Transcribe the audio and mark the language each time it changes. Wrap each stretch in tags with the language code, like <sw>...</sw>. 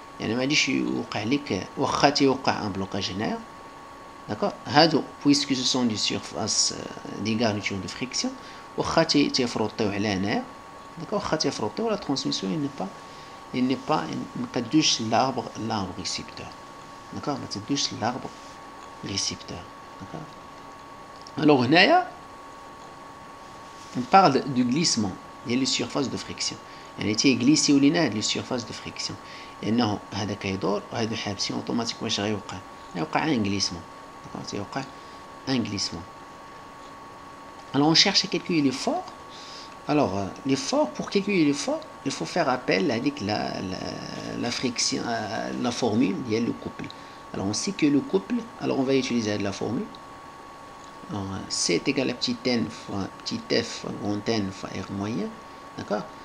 <ar>يعني ما غاديش يوقع لك واخا تيوقع ان بلوكاج هنايا.</ar> <fr>d'accord. هادو puisque ce sont des surfaces des garnitures de friction</fr> <ar>واخا تيفروطيو على هنايا.</ar> <fr>d'accord.</fr> <ar>واخا تيفروطيو</ar> <fr>la transmission il n'est pas</fr> <ar>ما كدوش</ar> <fr>l'arbre récepteur. d'accord.</fr> <ar>ما تدوش</ar> <fr>l'arbre récepteur. d'accord. alors هنايا on parle du glissement. Il y a les surfaces de friction.</fr> <ar>يعني تيغليسيو لينا هاد لي surfaces de friction. لأنه هذا كيدور وهادو حابسين اوتوماتيك واش غيوقع؟ غيوقع ان glissement.</ar> <fr>d'accord. تيوقع un glissement. Alors on cherche à calculer l'effort. Alors l'effort, pour calculer l'effort, il faut faire appel à la friction, la formule, il y a le couple. Alors on sait que le couple, alors on va utiliser la formule. Alors, C est égal à petit n fois petit f fois grand N fois R moyen. D'accord.</fr>